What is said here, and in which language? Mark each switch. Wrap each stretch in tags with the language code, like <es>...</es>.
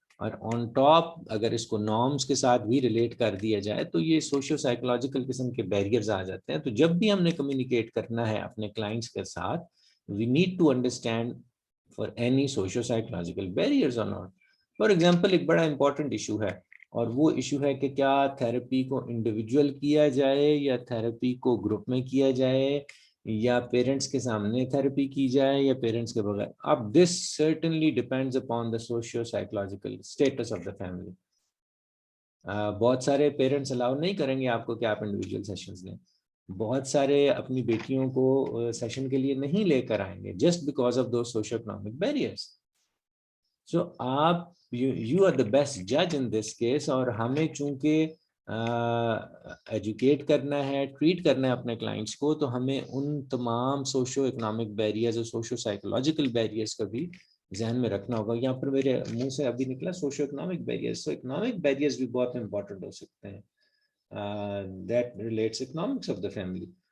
<ur>اور on top اگر اس کو نارمز کے ساتھ بھی ریلیٹ کر دیا جائے تو یہ سوشو سائیکولوجیکل قسم کے بیریئرز آ جاتے ہیں. تو جب بھی ہم نے کمیونیکیٹ کرنا ہے اپنے کلائنٹس کے ساتھ،</ur> <en>We need to understand for any socio psychological barriers اور not.</en> <ur>فار ایگزامپل ایک بڑا امپورٹنٹ ایشو ہے، اور وہ ایشو ہے کہ کیا تھراپی کو انڈیویجول کیا جائے یا تھراپی کو گروپ میں کیا جائے، یا پیرنٹس کے سامنے تھراپی کی جائے یا پیرنٹس کے بغیر.</ur> <en>اب this certainly depends upon the socio psychological status of the family.</en> <ur>بہت سارے پیرنٹس الاؤ نہیں کریں گے آپ کو کہ آپ انڈیویجول سیشنز لیں. بہت سارے اپنی بیٹیوں کو سیشن کے لیے نہیں لے کر آئیں گے</ur> <en>Just because of those socio economic barriers. سو آپ you are the best جج ان this case.</en> <ur>اور ہمیں چونکہ ایجوکیٹ کرنا ہے، ٹریٹ کرنا ہے اپنے کلائنٹس کو، تو ہمیں ان تمام سوشو اکنامک بیریئرز اور سوشو سائیکولوجیکل بیریئرز کا بھی ذہن میں رکھنا ہوگا. یہاں پر میرے منہ سے ابھی نکلا socio economic barriers. So economic barriers بھی بہت امپورٹنٹ ہو سکتے ہیں</ur> <en>That relates economics of the family.</en>